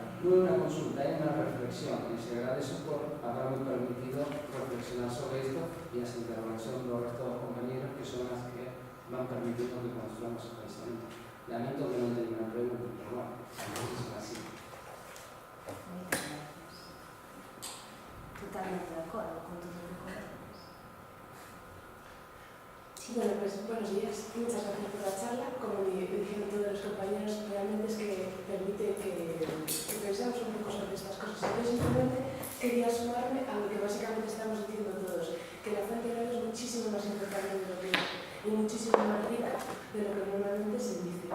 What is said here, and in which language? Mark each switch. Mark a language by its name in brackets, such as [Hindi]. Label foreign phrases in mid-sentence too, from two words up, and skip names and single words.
[Galician] Non é unha consulta, é unha reflexión, e se agradezo por haberme permitido reflexionar sobre isto e as intervencións do resto dos compañeros que son as que van permitiendo que construamos o pensamiento. Lamento que non teña unha pregunta, pero bueno, son así. Moitas gracias. Totalmente de acordo con todo o que comentas. [Spanish] Sí, bueno, pues buenos días. Muchas gracias por la charla. Como dijeron todos los compañeros, realmente es que permite que pensemos un poco sobre estas cosas. Yo simplemente quería sumarme a lo que básicamente estamos diciendo todos, que la fuente oral es muchísimo más importante de lo que es y muchísimo más rica de lo que normalmente se dice.